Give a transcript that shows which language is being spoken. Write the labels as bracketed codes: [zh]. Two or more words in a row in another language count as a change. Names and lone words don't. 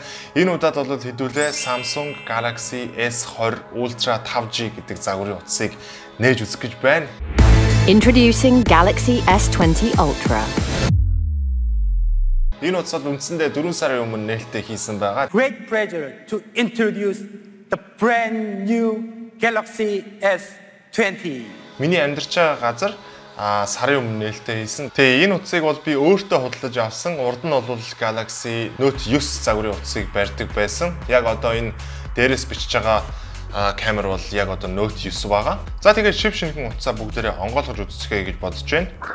[mn] Энэ удаад бол хэдүүлээ Samsung Galaxy S20 Ultra 5G гэдэг загварын утсыг нээж үзэх гэж байна. [en] Introducing Galaxy S20 Ultra. [mn] Энэ утсад үндсэндээ 4 сарын өмнө нээлттэй хийсэн байгаа. [en] Great pleasure to introduce the brand new Galaxy S20. [mn] Миний амьдарч байгаа газар сарын өмнө нээлттэй хийсэн. Тэгээ энэ утсыг бол би өөртөө худалдаж авсан. Урд нь бол Galaxy Note 9 загварын утсыг барьдаг байсан. Яг одоо энэ дээрээс бичиж байгаа камер бол яг одоо Note 9 байгаа. За тэгээд шив шинхэн утсаа бүгдээрээ онгойлгож үзчихье гэж бодож байна.